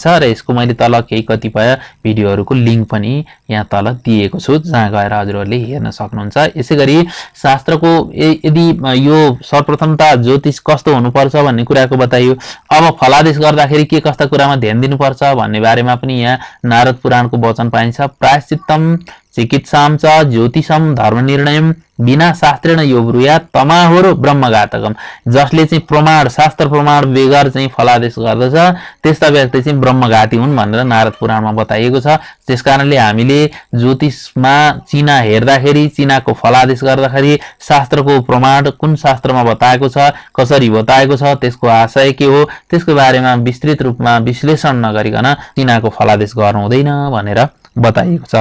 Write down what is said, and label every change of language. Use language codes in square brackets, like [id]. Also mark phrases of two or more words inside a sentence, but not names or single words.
[ne] र यसको मैले तल केही कतिपय भिडियोहरूको लिङ्क पनि यहाँ तल दिएको छु जहाँ गएर हजुरहरूले हेर्न सक्नुहुन्छ। यसैगरी शास्त्रको यदि यो सर्वप्रथम त ज्योतिष कस्तो हुनुपर्छ भन्ने कुराको बताइयो। अब फलादेश गर्दाखेरि के कस्ता कुरामा ध्यान दिनुपर्छ भन्ने बारेमा पनि यहाँ नारद पुराणको वचन पाइन्छ। [sa] प्रायश्चित्तम चिकित्साम च ज्योतिषम धर्मनिर्णयम बिना शास्त्रेण यो ब्रुयात् तमाहोरो ब्रह्मघातकम। [ne] जसले चाहिँ प्रमाण शास्त्र प्रमाण बेगर चाहिँ फलादेश गर्दछ त्यस्ता व्यक्ति चाहिँ ब्रह्मघाती हुन् भनेर नारद पुराणमा बताइएको छ। त्यसकारणले हामीले ज्योतिषमा चिना हेर्दाखेरि चिनाको फलादेश गर्दाखेरि शास्त्रको प्रमाण कुन शास्त्रमा बताएको छ कसरी बताएको छ त्यसको आशय के हो त्यसको बारेमा विस्तृत रूपमा विश्लेषण नगरिकन चिनाको फलादेश गर्नु हुँदैन भनेर बताइएको छ।